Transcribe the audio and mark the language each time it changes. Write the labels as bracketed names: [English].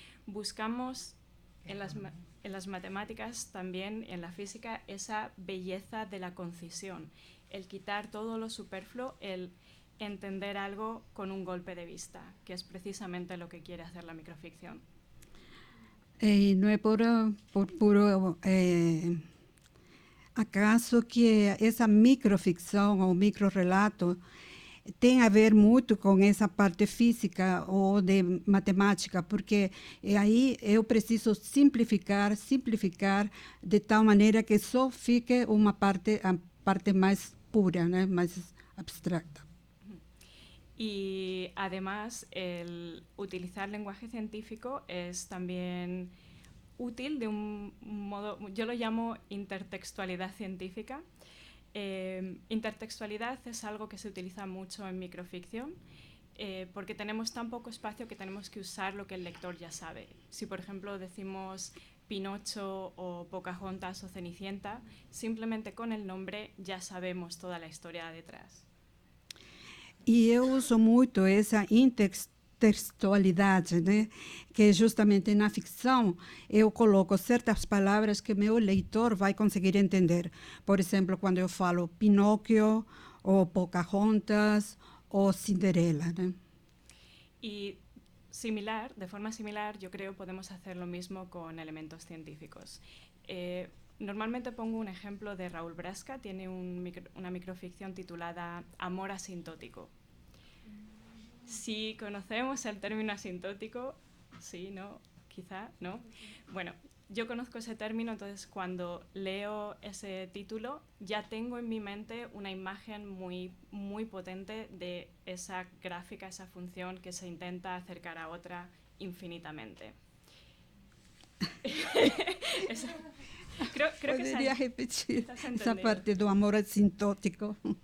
[Spanish] Buscamos en las matemáticas, también en la física, esa belleza de la concisión, el quitar todo lo superfluo, el entender algo con un golpe de vista, que es precisamente lo que quiere hacer la microficción. [Portuguese] E não é por puro acaso que essa microficção ou microrelato tem a ver muito com essa parte física ou de matemática, porque aí eu preciso simplificar de tal maneira que só fique a parte mais pura, né, mais abstracta. [Spanish] Y además, el utilizar lenguaje científico es también útil de un modo, yo lo llamo intertextualidad científica. Intertextualidad es algo que se utiliza mucho en microficción, porque tenemos tan poco espacio que tenemos que usar lo que el lector ya sabe. Si, por ejemplo, decimos Pinocho o Pocahontas o Cenicienta, simplemente con el nombre ya sabemos toda la historia detrás. [Portuguese] E eu uso muito essa intertextualidade, né? Que justamente na ficção eu coloco certas palavras que meu leitor vai conseguir entender. Por exemplo, quando eu falo Pinóquio, ou Pocahontas, ou Cinderela, né? [Spanish] Y de forma similar, yo creo podemos hacer lo mismo con elementos científicos. Normalmente pongo un ejemplo de Raúl Brasca, tiene una microficción titulada Amor asintótico. Si conocemos el término asintótico, sí, no, quizá, no. Bueno, yo conozco ese término, entonces cuando leo ese título ya tengo en mi mente una imagen muy, muy potente de esa gráfica, esa función que se intenta acercar a otra infinitamente. Creo [Portuguese] Poderia repetir essa parte do amor asintótico.